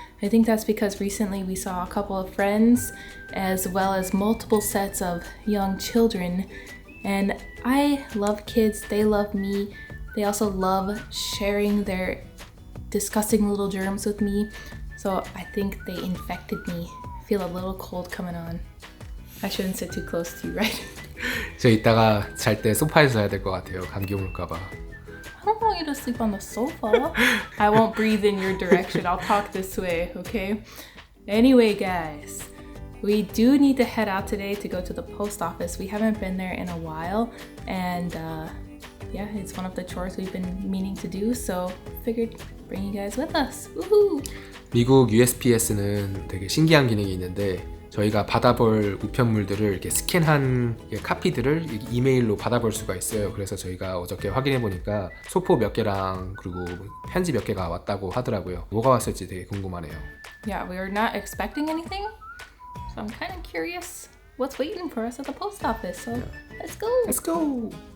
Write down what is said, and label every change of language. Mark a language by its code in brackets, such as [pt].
[en] I think that's because recently we saw a couple of friends as well as multiple sets of young children, and I love kids, they love me, they also love sharing their disgusting little germs with me, so I think they infected me. I feel a little cold coming on. I shouldn't sit too close to you, right? [ko] 저 이따가 잘 때 소파에서 자야 될 것 같아요. 감기 올까봐. [en] I don't want you to sleep on the sofa. I won't breathe in your direction. I'll talk this way, okay? Anyway, guys, we do need to head out today to go to the post office. We haven't been there in a while, and yeah, it's one of the chores we've been meaning to do, so figured bring you guys with us. Woohoo! [ko] 미국 USPS는 되게 신기한 기능이 있는데 저희가 받아볼 우편물들을 이렇게 스캔한 카피들을 이메일로 받아볼 수가 있어요. 그래서 저희가 어저께 확인해 보니까 소포 몇 개랑 그리고 편지 몇 개가 왔다고 하더라고요. 뭐가 왔을지 되게 궁금하네요. [en] Yeah, we are not expecting anything, so I'm kind of curious what's waiting for us at the post office. So let's go. Let's go.